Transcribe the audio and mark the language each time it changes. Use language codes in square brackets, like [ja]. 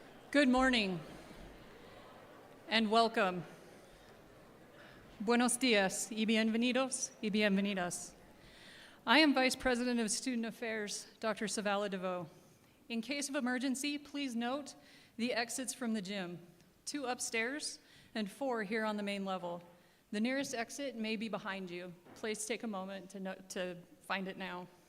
[en] Good morning and welcome. [es] Buenos días y bienvenidos y bienvenidas. [en] I am Vice President of Student Affairs, Dr. Savala DeVoe. In case of emergency, please note the exits from the gym, 2 upstairs and 4 here on the main level. The nearest exit may be behind you. Please take a moment to find it now.